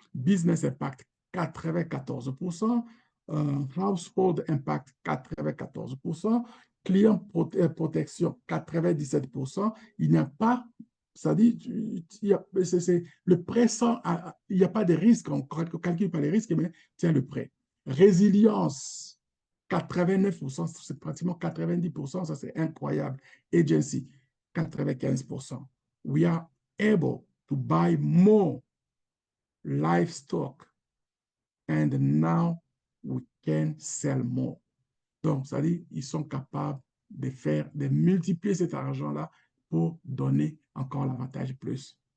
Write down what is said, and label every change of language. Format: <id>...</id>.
<en>Business Impact 94%, Household Impact 94%, Client Protection 97%.</en> <fr>Il n'y a pas, ça dit, le prêt sans, il n'y a pas de risque, on ne calcule pas les risques, mais tiens le prêt. Résilience 89%, c'est pratiquement 90%, ça c'est incroyable.</fr> <en>Agency, 95%. We are able to buy more livestock and now we can sell more.</en> <fr>Donc, ça dit, ils sont capables de multiplier cet argent-là pour donner encore l'avantage plus.</fr>